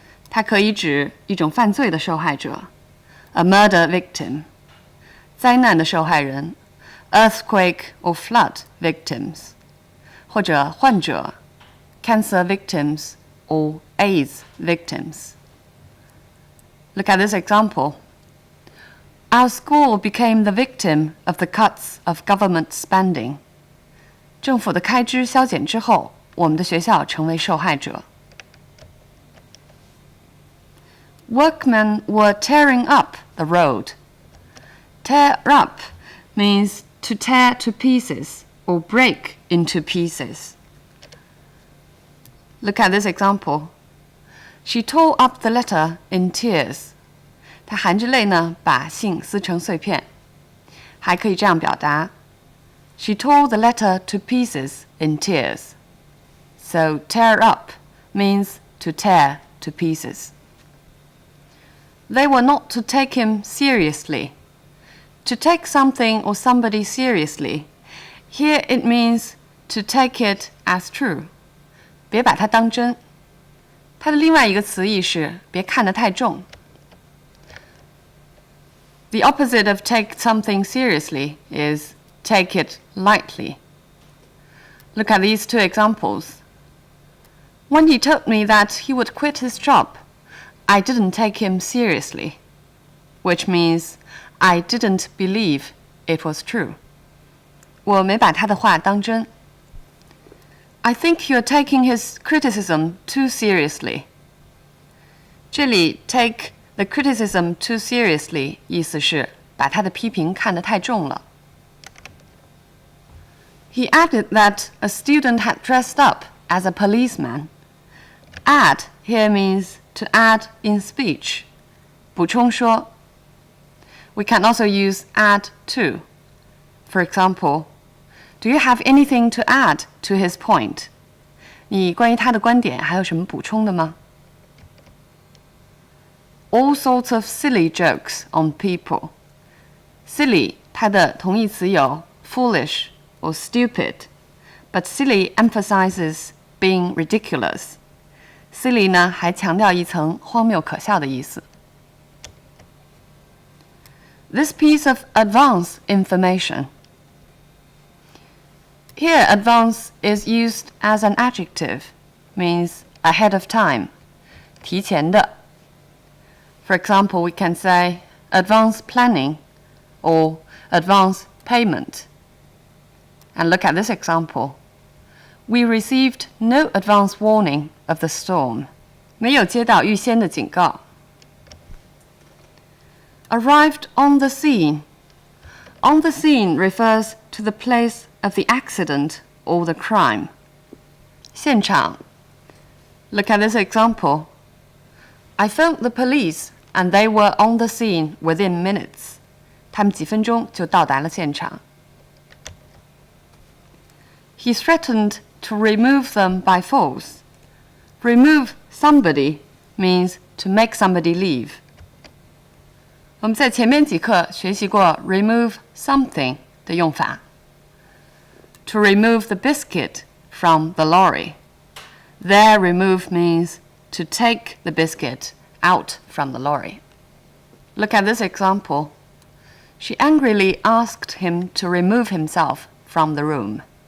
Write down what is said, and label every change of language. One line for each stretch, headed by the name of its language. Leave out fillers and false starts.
Chinese: 它可以指一种犯罪的受害者
English: a murder victim,
Chinese: 灾难的受害人
English: earthquake or flood victims,
Chinese: 或者患者
English: cancer victims or AIDS victims. Look at this example. Our school became the victim of the cuts of government spending.
Chinese: 政府的开支削减之后，我们的学校成为受害者。
English: Workmen were tearing up the road. Tear up means to tear to pieces or break into pieces. Look at this example. She tore up the letter in tears.
Chinese: 她含着泪呢，把信撕成碎片。还可以这样表达
English: She tore the letter to pieces in tears. So tear up means to tear to pieces. They were not to take him seriously. To take something or somebody seriously, here it means to take it as true.
Chinese: 别把它当真。它的另外一个词义是别看得太重。
English: The opposite of take something seriously is take it lightly. Look at these two examples. When he told me that he would quit his job, I didn't take him seriously, which means I didn't believe it was true.
Chinese: 我没把他的话当真。
English: I think you're taking his criticism too seriously.
Chinese: 这里
English: take the criticism too seriously
Chinese: 意思是把他的批评看得太重了。
English: He added that a student had dressed up as a policeman. Add here means to add in speech,
Chinese: 补充说.
English: We can also use add to. For example, do you have anything to add to his point?
Chinese: 你关于他的观点还有什么补充的吗？
English: All sorts of silly jokes on people. Silly
Chinese: 它的同义词有
English: foolish or stupid, but silly emphasizes being ridiculous.
Chinese: Silly 呢还强调一层荒谬可笑的意思。
English: This piece of advance information. Here, advance is used as an adjective, means ahead of time,
Chinese: 提前的.
English: For example, we can say advance planning or advance payment. And look at this example. We received no advance warning of the storm.
Chinese: 没有接到预先的警告.
English: Arrived on the scene. On the scene refers to the place of the accident or the crime. 现场.Look at this example. I phoned the police and they were on the scene within minutes.
Chinese: 他们几分钟就到达了现场.
English: He threatened to remove them by force. Remove somebody means to make somebody leave.
Chinese: 我们在前面几课学习过
English: remove something
Chinese: 的用法。
English: To remove the biscuit from the lorry. There, remove means to take the biscuit out from the lorry. Look at this example. She angrily asked him to remove himself from the room.